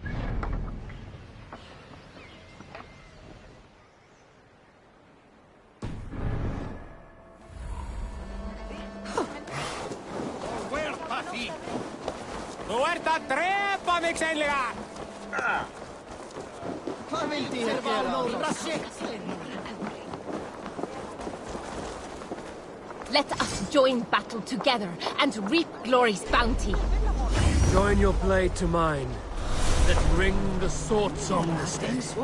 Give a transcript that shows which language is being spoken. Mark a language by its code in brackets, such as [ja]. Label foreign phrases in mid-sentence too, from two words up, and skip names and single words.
[is] Huerta trepa, mixenliga! Hvað vildi ég gera? [en] Let us join battle together and reap glory's bounty. Join your blade to mine. Let ring the sword song this day.